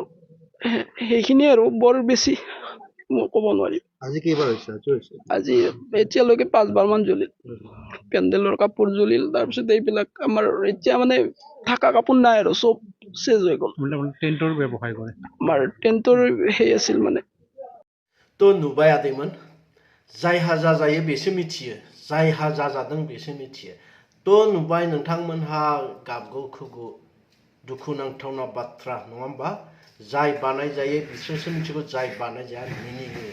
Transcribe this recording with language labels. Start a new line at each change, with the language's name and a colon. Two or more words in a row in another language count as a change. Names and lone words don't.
Assamese: সেইখিনিয়ে আৰু বৰ বেছি মই ক'ব নোৱাৰিম। আজি কেইবাৰ হৈছে? আজি এতিয়ালৈকে 5বাৰ মান জ্বলিল, পেণ্ডেলৰ কাপোৰ জ্বলিল, তাৰপিছত এইবিলাক আমাৰ এতিয়া মানে থাকা কাপোৰ নাই আৰু চব চেজ হৈ গ'ল। টেণ্টৰ ব্যৱসায় কৰে। আমাৰ টেণ্টৰ সেই আছিল মানে।
Bodo: थ' नुबाय आदैमोन, जायहा जाजायो बेसो मिथियो, जायहा जाजादों बेसो मिथियो। थ' नुबाय नोंथांमोनहा गाबगु खुगु दुखुनांथावना बाथ्रा नङा होमबा? जाय बानाय जायो बिसोरसो मिथिगौ, जाय बानाय जाया मिनियो।